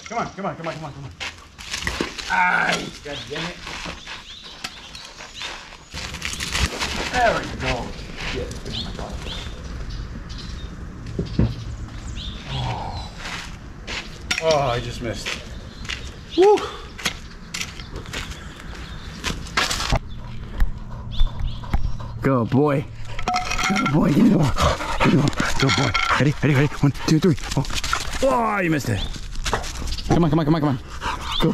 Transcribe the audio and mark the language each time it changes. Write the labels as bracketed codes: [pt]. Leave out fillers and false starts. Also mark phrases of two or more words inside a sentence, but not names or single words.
[en] Come on, come on, come on, come on, come on. Ah, God damn it. There we go. Shit, it hit my car. Oh, I just missed. Woo! Go, boy. Go, boy. Give me the ball. Give me the ball. Go, boy. Ready? Ready? Ready? 1, 2, 3. Oh, oh, you missed it. Come on, come on, come on, come on.